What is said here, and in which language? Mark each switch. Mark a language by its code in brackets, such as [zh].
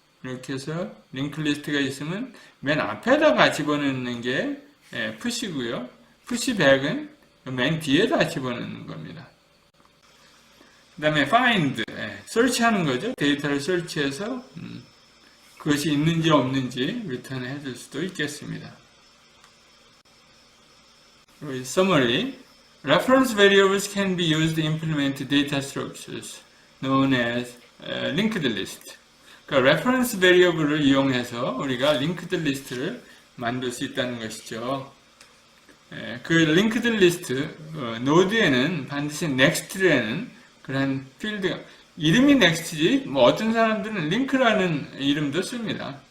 [ko] 이렇게 해서 링크 리스트가 있으면 맨 앞에다가 집어넣는 게 push고요. pushback은 맨 뒤에다 집어넣는 겁니다. 그 다음에 find. search하는 거죠. 데이터를 search해서 그것이 있는지 없는지 리턴 해줄 수도 있겠습니다. [en] Summary. Reference variables can be used to implement data structures known as linked list. [ko] 그러니까 reference variable을 이용해서 우리가 linked list를 만들 수 있다는 것이죠. 그 linked list 노드에는 반드시 next라는 그런 필드가 이름이 next지 뭐 어떤 사람들은 link라는 이름도 씁니다.